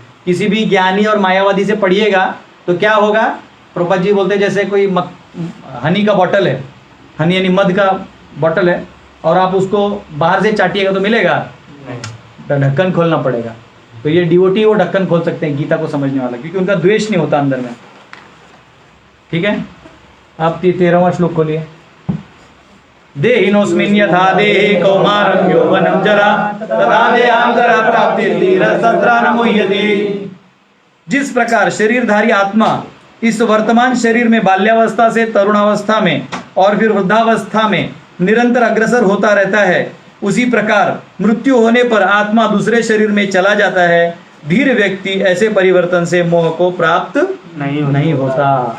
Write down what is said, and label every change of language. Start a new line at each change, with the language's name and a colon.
Hindi: किसी भी ज्ञानी और मायावादी से पढ़िएगा तो क्या होगा, प्रभुपाद जी बोलते हैं जैसे कोई हनी का बॉटल है, हनी यानी मध का बॉटल है, और आप उसको बाहर से चाटिएगा तो मिलेगा, ढक्कन खोलना पड़ेगा। तो ये डिवोटी वो ढक्कन खोल सकते हैं गीता को समझने वाला, क्योंकि उनका द्वेष नहीं होता अंदर में, ठीक है। आप 13वां श्लोक खोलिए।
Sanskrit: देहिनोस्मिन् यथा देहे कौमारं यौवनं जरा तथा देहांतरा प्राप्तिर्धीरस्तत्र न मुह्यते।
Hindi: जिस प्रकार शरीरधारी आत्मा इस वर्तमान शरीर में बाल्यावस्था से तरुणावस्था में और फिर वृद्धावस्था में निरंतर अग्रसर होता रहता है, उसी प्रकार मृत्यु होने पर आत्मा दूसरे शरीर में चला जाता है। धीर व्यक्ति ऐसे परिवर्तन से मोह को प्राप्त नहीं होता।